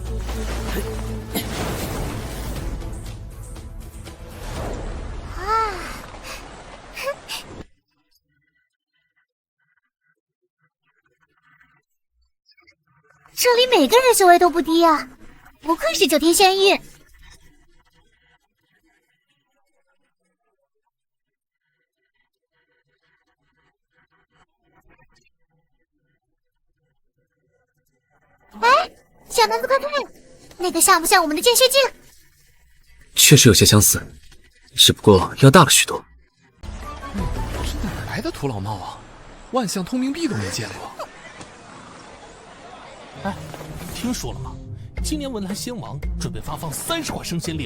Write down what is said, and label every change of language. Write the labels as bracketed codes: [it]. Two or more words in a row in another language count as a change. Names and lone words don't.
[zh] 這裡每個人修為都不低啊，不愧是9天仙域。哎，小男子快看，那個像不像我們的劍血鏡？確實有些相似，只不過要大了許多。這哪來的土老帽啊？萬象通明壁都沒見過。哎，聽說了嗎？今年文蘭仙王準備發放30塊升仙令。